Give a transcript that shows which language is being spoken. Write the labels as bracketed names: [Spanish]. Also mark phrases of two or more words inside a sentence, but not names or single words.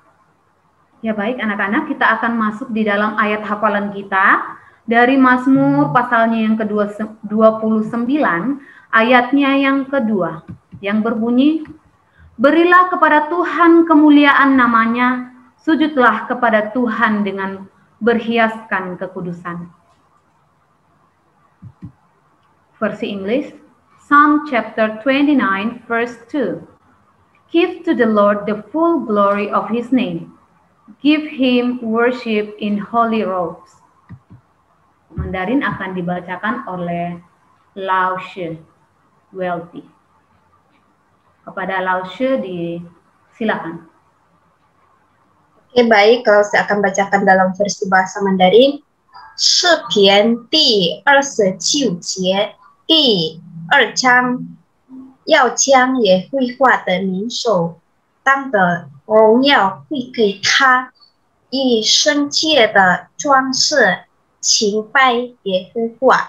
[Indonesian] Ya baik anak-anak, kita akan masuk di dalam ayat hafalan kita dari Mazmur pasalnya yang ke-29, ayatnya yang kedua, yang berbunyi, berilah kepada Tuhan kemuliaan namanya, sujudlah kepada Tuhan dengan berhiaskan kekudusan. Versi Inggris, [English] Psalm chapter 29 verse 2. Give to the Lord the full glory of his name. Give him worship in holy robes. [Indonesian] Mandarin akan dibacakan oleh Lao Shi Wealthy. Kepada Lao Shi silakan. Oke, baik, kalau saya akan bacakan dalam versi bahasa Mandarin. [Chinese] 诗篇第27节第2章，要将耶和华的名手当的荣耀归给他，以圣洁的装饰敬拜耶和华。